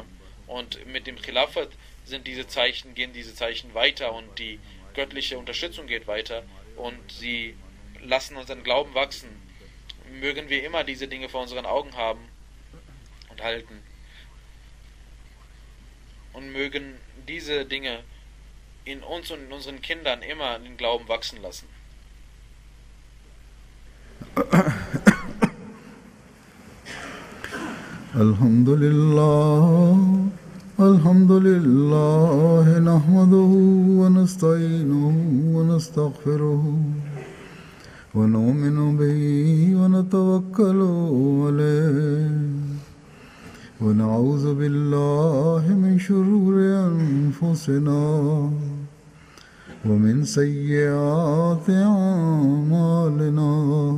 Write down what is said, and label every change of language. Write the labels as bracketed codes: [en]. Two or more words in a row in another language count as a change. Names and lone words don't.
[de] Und mit dem Khilafat gehen diese Zeichen weiter und die göttliche Unterstützung geht weiter und sie lassen unseren Glauben wachsen. Mögen wir immer diese Dinge vor unseren Augen haben und halten. Und mögen diese Dinge in uns und in unseren Kindern immer den Glauben wachsen lassen. [ar] الحمد لله نحمده و نستعينه و نستغفره و نؤمن به و نتوكل عليه و نعوذ بالله من شرور أنفسنا و من سيئات أعمالنا.